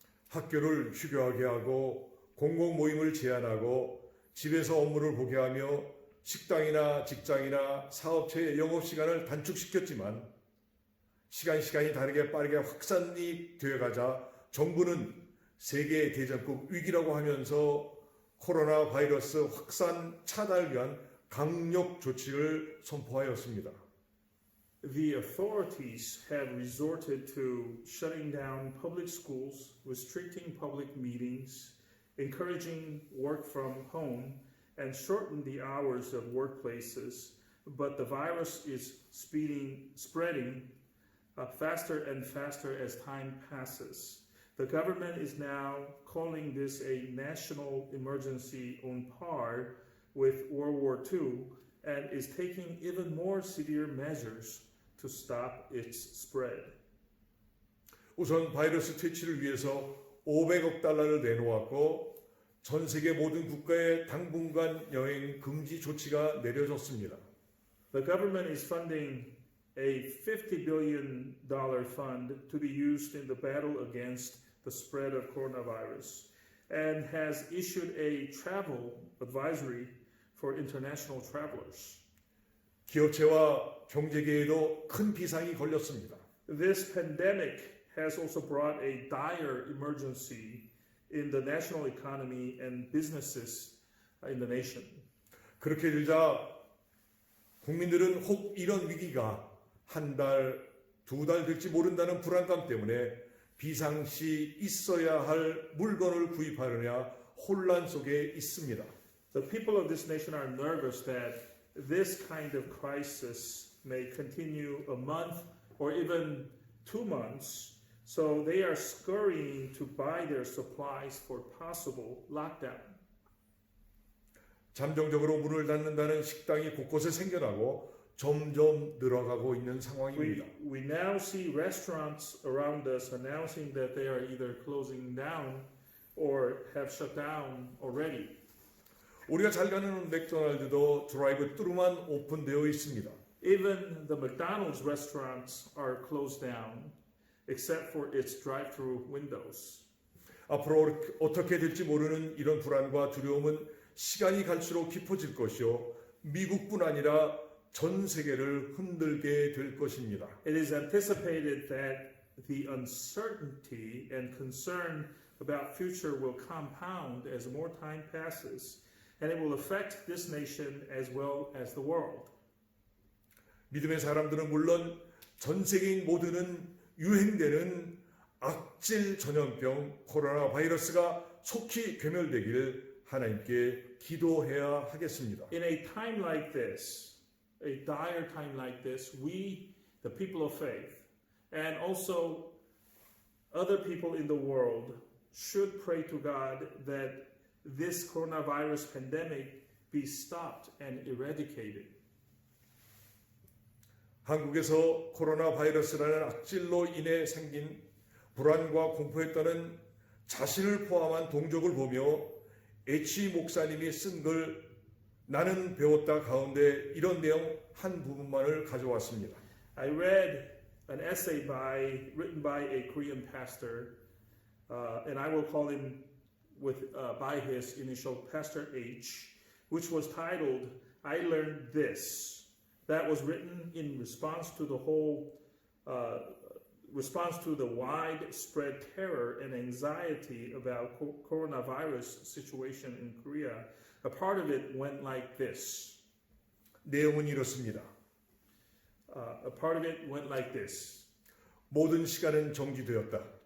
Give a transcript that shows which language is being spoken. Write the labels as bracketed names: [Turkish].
[Korean] 학교를 휴교하게 하고 공공 모임을 제한하고 집에서 업무를 보게 하며 식당이나 직장이나 사업체의 영업시간을 단축시켰지만 시간이 다르게 빠르게 확산이 되어가자 정부는 세계 대전급 위기라고 하면서 코로나 바이러스 확산 차단을 위한 강력 조치를 선포하였습니다. [English] The authorities have resorted to shutting down public schools, restricting public meetings, encouraging work from home, and shorten the hours of workplaces, but the virus is spreading faster and faster as time passes. The government is now calling this a national emergency on par with World War II and is taking even more severe measures to stop its spread. [Korean] 우선 바이러스 퇴치를 위해서 500억 달러를 내놓았고 전 세계 모든 국가의 당분간 여행 금지 조치가 내려졌습니다. [English] The government is funding a $50 billion fund to be used in the battle against the spread of coronavirus and has issued a travel advisory for international travelers. [Korean] 기업체와 경제계에도 큰 비상이 걸렸습니다. [English] This pandemic has also brought a dire emergency in the national economy and businesses in the nation. [Korean] 그렇게 되자 국민들은 혹 이런 위기가 한 달, 두 달 될지 모른다는 불안감 때문에 비상시 있어야 할 물건을 구입하느냐 혼란 속에 있습니다. [English] The people of this nation are nervous that this kind of crisis may continue a month or even 2 months. So they are scurrying to buy their supplies for possible lockdown. [Korean] 잠정적으로 문을 닫는다는 식당이 곳곳에 생겨나고 점점 늘어가고 있는 상황입니다. [English] We now see restaurants around us announcing that they are either closing down or have shut down already. [Korean] 우리가 잘 가는 맥도날드도 드라이브 뚜루만 오픈되어 있습니다. [English] Even the McDonald's restaurants are closed down, except for its drive-through windows. [Korean] 앞으로 어떻게 될지 모르는 이런 불안과 두려움은 시간이 갈수록 깊어질 것이요. 미국뿐 아니라 전 세계를 흔들게 될 것입니다. [English] It is anticipated that the uncertainty and concern about future will compound as more time passes, and it will affect this nation as well as the world. [Korean] 믿음의 사람들은 물론 전 세계인 모두는 유행되는 악질 전염병 코로나 바이러스가 속히 괴멸되길 하나님께 기도해야 하겠습니다. [English] In a time like this, a dire time like this, we, the people of faith, and also other people in the world, should pray to God that this coronavirus pandemic be stopped and eradicated. [Korean] 한국에서 코로나 바이러스라는 악질로 인해 생긴 불안과 공포에 따른 자신을 포함한 동족을 보며 에치 목사님이 쓴 글 나는 배웠다 가운데 이런 내용 한 부분만을 가져왔습니다. [English] I read an essay written by a Korean pastor, and I will call him by his initial, Pastor H, which was titled, I Learned This. That was written in response to the widespread terror and anxiety about coronavirus situation in Korea. A part of it went like this. [Korean] 내용은 이렇습니다. [English] A part of it went like this. [Korean] 모든 시간은 정지되었다.